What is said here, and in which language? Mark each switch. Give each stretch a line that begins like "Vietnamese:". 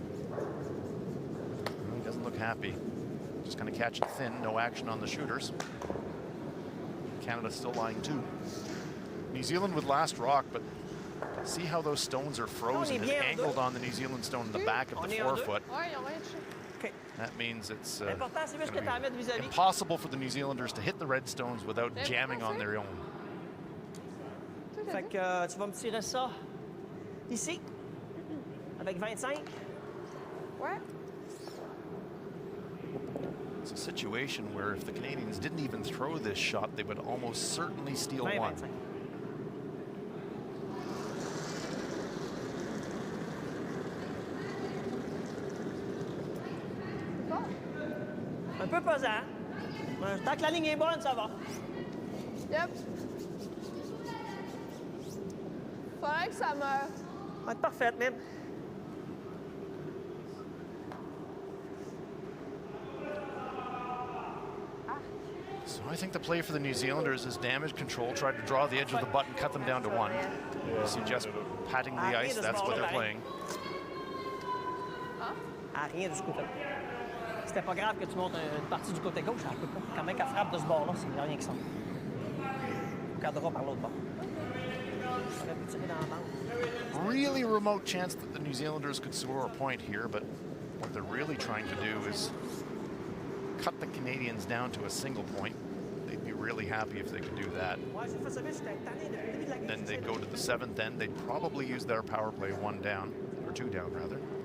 English: Well, he doesn't look happy. Just going to catch it thin. No action on the shooters. Canada still lying 2. New Zealand with last rock, but see how those stones are frozen and angled on the New Zealand stone in the back of the forefoot.
French: Ouais, ils ont rien touché.
English: That means it's
French: L'important, c'est juste que tu la mettes vis-à-vis.
English: impossible for the New Zealanders to hit the red stones without jamming on their own.
French: Fait que tu vas me tirer ça ici, avec 25. Ouais.
English: It's a situation where if the Canadians didn't even throw this shot, they would almost certainly steal 20, one. 25.
French: Un peu pesant. Tant que la ligne est bonne, ça va.
English: Yep.
French: Faudrait que ça meure. Va être parfaite, même.
English: So I think the play for the New Zealanders is damage control, try to draw the edge of the button, cut them down to 1. You see just patting the ice, that's what they're playing.
French: Rien de ce côté-là. C'était pas grave que tu montes une partie du côté gauche, elle peut pas. Quand même qu'elle frappe de ce bord-là, c'est rien que ça. On regardera par l'autre bord. J'aurais pu tirer dans la bande.
English: Really remote chance that the New Zealanders could score a point here, but what they're really trying to do is cut the Canadians down to a single point. They'd be really happy if they could do that. Then they'd go to the 7th end. They'd probably use their power play 1 down, or 2 down rather.